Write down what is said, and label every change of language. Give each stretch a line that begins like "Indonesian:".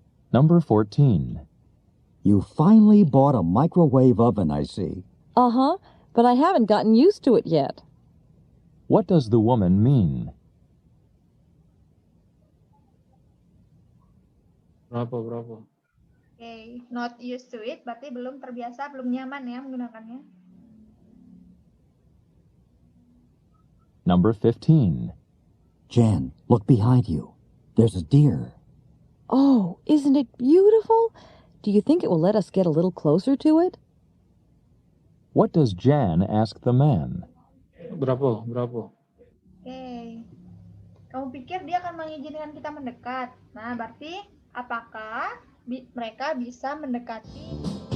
English: Number 14. You finally bought a microwave oven, I see. Uh-huh, but I haven't gotten used to it yet. What does the woman mean? Bravo.
Indonesian: Oke,
English: not used to it,
Indonesian: berarti belum terbiasa, belum nyaman ya menggunakannya.
English: Number 15. Jan, look behind you. There's a deer. Oh, isn't it beautiful? Do you think it will let us get a little closer to it? What does Jan ask the man? Bravo. Oke.
Indonesian: Kamu pikir dia akan mengizinkan kita mendekat? Nah, berarti apakah mereka bisa mendekati